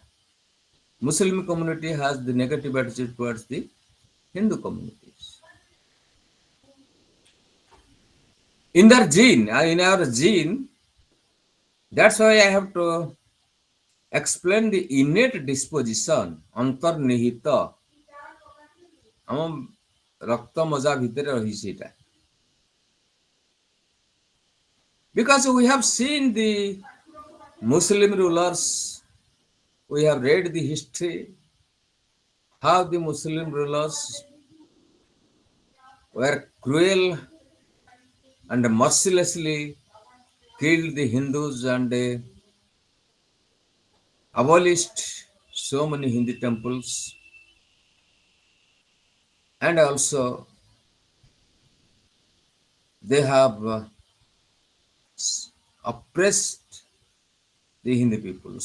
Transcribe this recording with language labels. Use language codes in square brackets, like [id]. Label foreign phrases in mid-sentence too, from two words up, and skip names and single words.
[en] Muslim community has the negative attitude towards the Hindu communities. In our gene, that's why I have to explain the innate disposition, [or] ଅନ୍ତର୍ନିହିତ ଆମ ରକ୍ତ ମଜା ଭିତରେ ରହିଛି ଏଟା. [en] Because we have seen the Muslim rulers, we have read the history, how the Muslim rulers were cruel and mercilessly killed the Hindus and abolished so many Hindu temples, and also they have oppressed the Hindu people.